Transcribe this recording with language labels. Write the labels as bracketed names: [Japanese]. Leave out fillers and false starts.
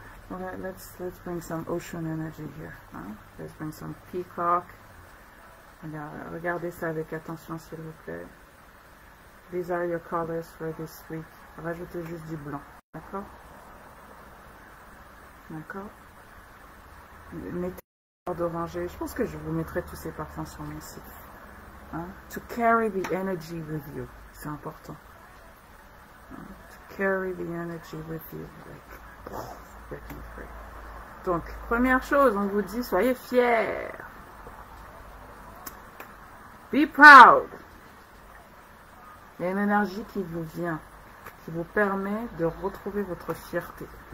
[English] Okay, let's bring some ocean energy here. Hein? Let's bring some peacock. [French] Regardez ça avec attention s'il vous plaît. [English] These are your colors for this week. [French] Rajoutez juste du blanc. D'accord? D'accord? Mettez d'oranger. Je pense que je vous mettrai tous ces parfums sur mon site. Hein? [English] To carry the energy with you. [French] C'est important. [English] Hein? To carry the energy with you. [French] Like, donc, première chose, on vous dit, soyez fiers. [English] Be proud. [French] Il y a une énergie qui vous vient, qui vous permet de retrouver votre fierté.